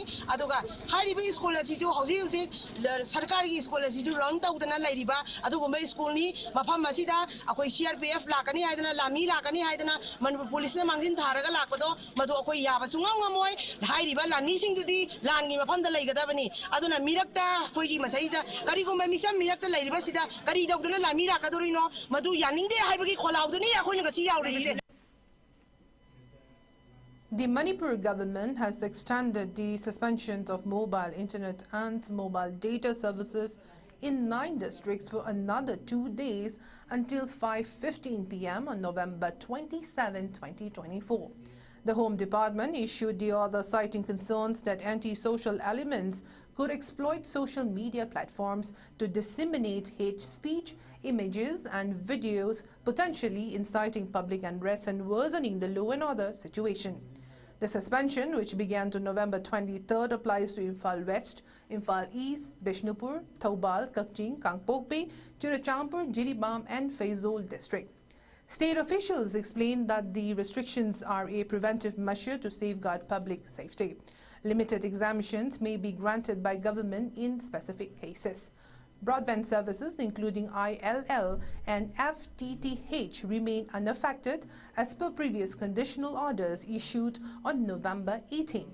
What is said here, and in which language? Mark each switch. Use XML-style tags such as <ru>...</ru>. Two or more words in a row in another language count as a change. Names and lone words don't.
<mni>aduga haribi school si ju hauzik sarkari school si ju run tawdana lairiba adugumba school ni mafam asida akoi CRPF lakani haidana lami lakani haidana Manipur police na mangsin tharaga lakpado madu akoi yaba sungam ngamoi hairiba lami singdudi langi mafamda laigadabani aduna mirakta koigi masaida karigumba misam mirakta lairiba sida kari dawduna lami lakadorino madu yaningde haibagi kholauduni akoi ngasi yauribite.</mni> <en>The Manipur government has extended the suspension of mobile internet and mobile data services in 9 districts for another 2 days until 5:15 p.m. on November 27, 2024. The Home Department issued the order citing concerns that anti-social elements could exploit social media platforms to disseminate hate speech, images and videos, potentially inciting public unrest and worsening the law and order situation. The suspension, which began on November 23rd, applies to Imphal West, Imphal East, Bishnupur, Thoubal, Kakching, Gangpokpi, Churachampur, Jiribam and Faizol district. State officials explained that the restrictions are a preventive measure to safeguard public safety. Limited exemptions may be granted by government in specific cases. Broadband services, including ILL and FTTH, remain unaffected as per previous conditional orders issued on November 18.</en>